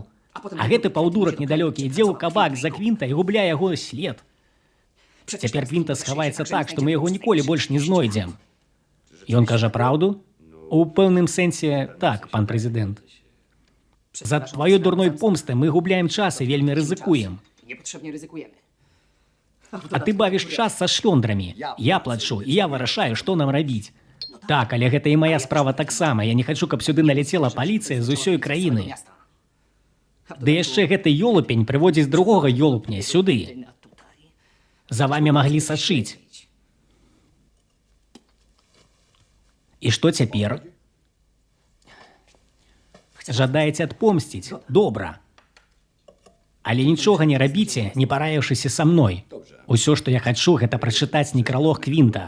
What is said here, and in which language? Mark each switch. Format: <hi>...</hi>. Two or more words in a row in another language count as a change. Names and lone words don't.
<be>А гэты паўдурак недалёкі ідзе ў кабак за Квінта і губляе яго след. Цяпер Квінта схаваецца так, што мы яго ніколі больш не знойдзем. Ён кажа праўду? У пэўным сэнсе так, пан прэзідэнт. За тваёй дурной помсты мы губляем час і вельмі рызыкуем.</be> <pl>Niepotrzebnie ryzykujemy.</pl> <be>А ты бавіш час са шлёндрамі. Я плачу, і я вырашаю, што нам рабіць. Так, але гэта і мая справа таксама. Я не хачу, каб сюды налецела паліцыя з усёй краіны.</be> <pl>Miasta.</pl> <be>Ды яшчэ гэты ёлупень прыводзіць другога ёлупня сюды.</be> <pl>A tutaj.</pl> <be>За вамі маглі сачыць. І што цяпер? Жадаеце адпомсціць? Добра. Але нічога не рабіце, не параіўшыся са мной. Усё, што я хачу, гэта прачытаць некралог Квінта.</be>